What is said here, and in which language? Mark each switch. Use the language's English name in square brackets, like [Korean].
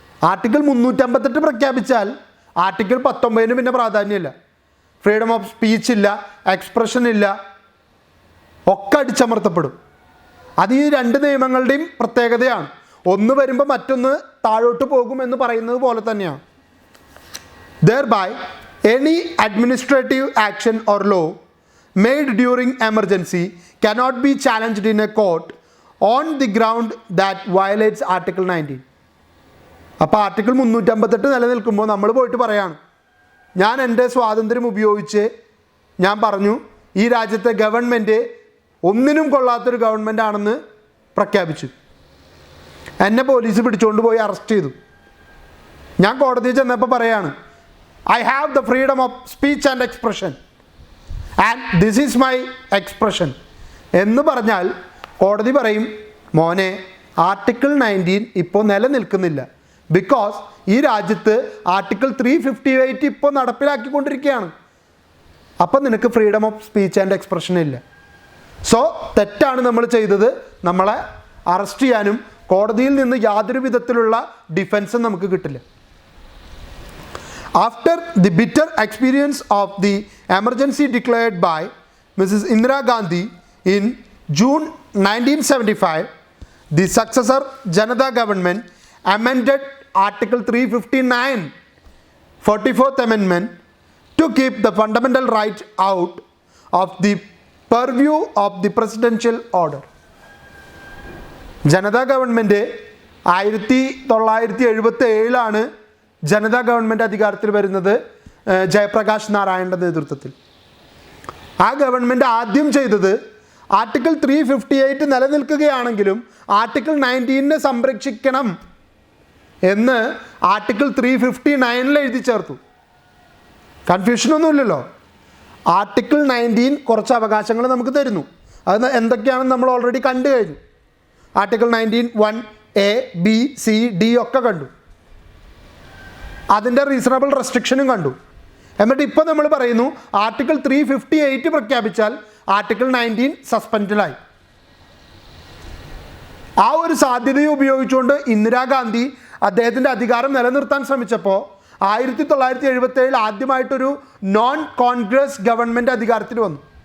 [Malayalam] Article 358 പ്രഖ്യാപിച്ചാൽ article 19 പിന്നെ പ്രാധാന്യമില്ല. Freedom of speech ഇല്ല, expression ഇല്ല, ഒക്കെ അടിച്ചമർത്തപ്പെടും. അത് ഈ രണ്ട് നിയമങ്ങളുടെയും പ്രത്യേകതയാണ്. ഒന്ന് വരുമ്പോൾ മറ്റൊന്ന് താഴോട്ട് പോകുമെന്ന് പറയുന്നത് പോലെ തന്നെയാണ്. [English] Thereby, any administrative action or law made during emergency cannot be challenged in a court on the ground that violates Article 19. [Malayalam] അപ്പോൾ ആർട്ടിക്കിൾ 358 നിലനിൽക്കുമ്പോൾ നമ്മൾ പോയിട്ട് പറയാണ്, ഞാൻ എൻ്റെ സ്വാതന്ത്ര്യം ഉപയോഗിച്ച് ഞാൻ പറഞ്ഞു ഈ രാജ്യത്തെ ഗവൺമെൻറ് ഒന്നിനും കൊള്ളാത്തൊരു ഗവൺമെൻറ് ആണെന്ന് പ്രഖ്യാപിച്ചു. എന്നെ പോലീസ് പിടിച്ചുകൊണ്ട് പോയി അറസ്റ്റ് ചെയ്തു. ഞാൻ കോടതിയിൽ ചെന്നപ്പോൾ പറയാണ്, [English] I have the freedom of speech and expression and this is my expression [Malayalam] എന്ന് പറഞ്ഞാൽ കോടതി പറയും, മോനെ ആർട്ടിക്കിൾ 19 ഇപ്പോൾ നിലനിൽക്കുന്നില്ല. ബിക്കോസ് ഈ രാജ്യത്ത് ആർട്ടിക്കിൾ 358 ഇപ്പോൾ നടപ്പിലാക്കിക്കൊണ്ടിരിക്കുകയാണ്. അപ്പം നിനക്ക് freedom of speech and expression ഇല്ല. സോ തെറ്റാണ് നമ്മൾ ചെയ്തത്. നമ്മളെ അറസ്റ്റ് ചെയ്യാനും കോടതിയിൽ നിന്ന് യാതൊരു വിധത്തിലുള്ള ഡിഫൻസും നമുക്ക് കിട്ടില്ല. [English] After the bitter experience of the emergency declared by Mrs. Indira Gandhi in June 1975, the successor Janata government amended Article 359, 44th Amendment, to keep the fundamental right out of the purview of the presidential order. [Malayalam] Janata government 1977 Janata government അധികാരത്തിൽ വരുന്നത് ജയപ്രകാശ് നാരായണൻ്റെ നേതൃത്വത്തിൽ. ആ government ആദ്യം ചെയ്തത് article 358 നിലനിൽക്കുകയാണെങ്കിലും article 19 സംരക്ഷിക്കണം എന്ന് article 359 എഴുതി ചേർത്തു. കൺഫ്യൂഷനൊന്നുമില്ലല്ലോ. ആർട്ടിക്കിൾ 19 കുറച്ച് അവകാശങ്ങൾ നമുക്ക് തരുന്നു. അത് എന്തൊക്കെയാണെന്ന് നമ്മൾ ഓൾറെഡി കണ്ടു കഴിഞ്ഞു. Article 19(1)(a), (b), (c), (d) ഒക്കെ കണ്ടു. അതിൻ്റെ റീസണബിൾ റെസ്ട്രിക്ഷനും കണ്ടു. എന്നിട്ട് ഇപ്പോൾ നമ്മൾ പറയുന്നു ആർട്ടിക്കിൾ 358 പ്രഖ്യാപിച്ചാൽ ആർട്ടിക്കിൾ 19 സസ്പെൻഡിലായി. ആ ഒരു സാധ്യതയെ ഉപയോഗിച്ചുകൊണ്ട് ഇന്ദിരാഗാന്ധി അദ്ദേഹത്തിൻ്റെ അധികാരം നിലനിർത്താൻ ശ്രമിച്ചപ്പോൾ 1977 ആദ്യമായിട്ടൊരു നോൺ കോൺഗ്രസ് ഗവൺമെൻറ് അധികാരത്തിൽ വന്നു.